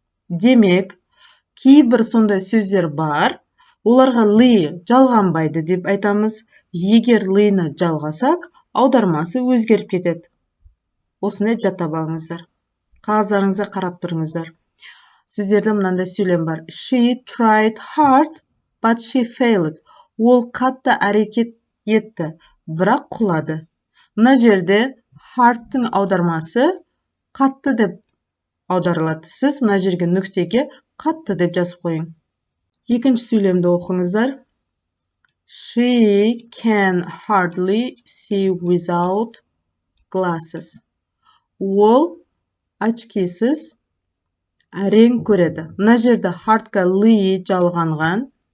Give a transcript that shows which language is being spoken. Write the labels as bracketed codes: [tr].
[kk] Демек, кейбір сондай сөздер бар, оларға ли жалғанбайды деп айтамыз. Егер li'ні жалғасақ, аудармасы өзгеріп кетеді. Осыны жаттап алыңыздар. Қағаздарыңызға қарап тұрыңыздар. Сіздерде мынандай сөйлем бар. [en] She tried hard, but she failed. [kk] Ол қатты әрекет етті, бірақ құлады. Мына жерде hard'тың аудармасы қатты деп аударылады. Сіз мына жерге нүктеге қатты деп жазып қойың. Екінші сөйлемді оқыңыздар. [en] She can hardly see without glasses. [kk] Ол очкисіз әрең көреді. Мына жерде hard'қа ли жалғанған.